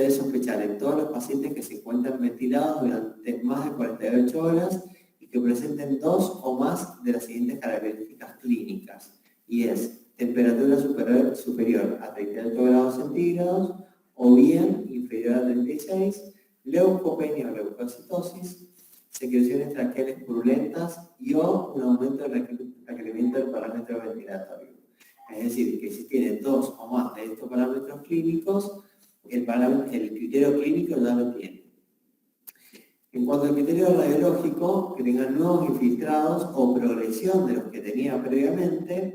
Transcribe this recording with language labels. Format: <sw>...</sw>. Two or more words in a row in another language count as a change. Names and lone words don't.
<es>debe sospechar en todos los pacientes que se encuentran ventilados durante más de 48 horas y que presenten 2 o más de las siguientes características clínicas, y es temperatura superior a 38 grados centígrados o bien inferior a 36, leucopenia o leucocitosis, secreciones traqueales purulentas y o un aumento del requerimiento del parámetro ventilatorio. Es decir, que si tiene 2 o más de estos parámetros clínicos, el criterio clínico ya lo tiene. En cuanto al criterio radiológico, que tengan nuevos infiltrados o progresión de los que tenía previamente,</es>